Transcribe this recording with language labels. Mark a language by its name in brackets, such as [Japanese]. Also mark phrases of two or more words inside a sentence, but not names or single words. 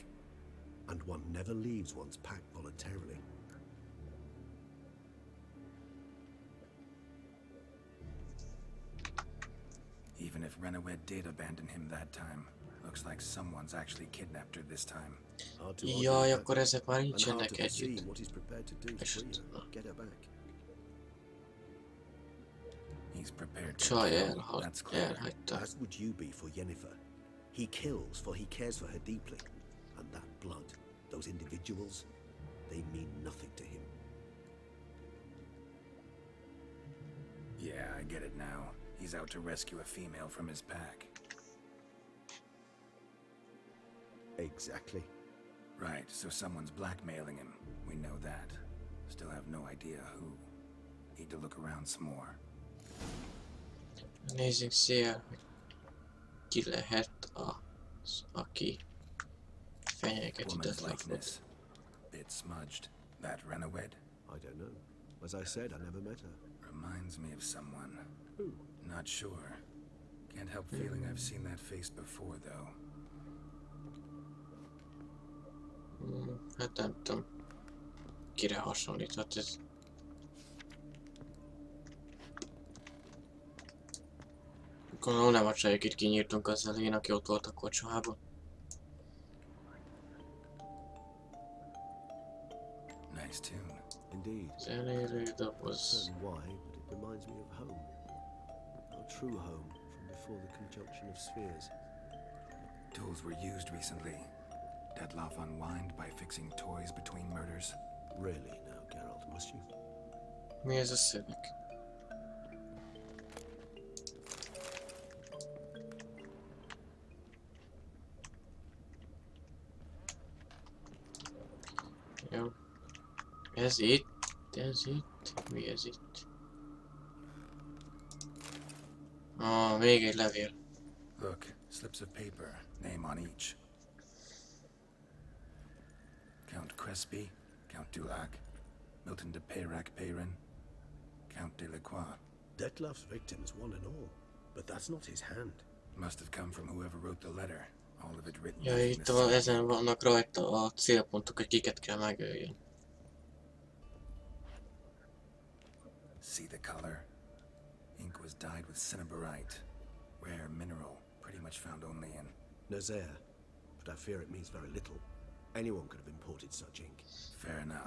[English] And one never leaves one's pack voluntarily. Even if Renowed did abandon him that time, looks like someone's actually kidnapped her this time. [Hungarian] Jaj, akkor ezek már nincsenek együtt. [English] He's prepared to [Hungarian] Csaj [English] kill, that's clear. [Hungarian] elhagyta. [English] As would you be for Yennefer. He kills for he cares for her deeply. And that blood, those individuals, they mean nothing to him. Yeah, I get it now. He's out to rescue a female from his pack. Exactly. Right, so someone's blackmailing him. We know that. Still have no idea who. Need to look around some more. [Hungarian] Nézzük szél, hogy ki lehet az, aki fenyegeti [English] Woman's [Hungarian] Dettlaffot. [English] likeness. Bit smudged. That Renowed? I don't know. As I said, I never met her. Reminds me of someone. Who? Not sure. Can't help feeling I've seen that face before, though. [Hungarian] Hát nem tudom, kire hasonlíthat ez. Gondolom nem a csaj, akit kinyírtunk az elején, aki ott volt a kocsmában. [English] Nice tune. Indeed. [Hungarian] Az elejére doboz. [English] Certain why, but it reminds me of home. Our true home from before the conjunction of spheres. Tools were used recently. Dettlaff unwind by fixing toys between murders. Really now, Geralt, must you? [Hungarian] Mi ez a szöveg? Jó. Ez itt? Mi ez itt? Még egy levél. [English] Look, slips of paper, name on each. Count Crespi, Count Dulac, Milton de Peyrac Peyrin, Count Delacroix. Dettlaff's victims, one and all. But that's not his hand. Must have come from whoever wrote the letter. All of it written [Hungarian] Ja, [English] in [Hungarian] itt [English] the [Hungarian] van, [English] same. [Hungarian] ezen vannak rajta a célpontok, hogy kiket kell megöljön. [English] See the color? Ink was dyed with cinnabarite. Rare mineral, pretty much found only in... Nazer. But I fear it means very little. Anyone could have imported such ink. Fair enough.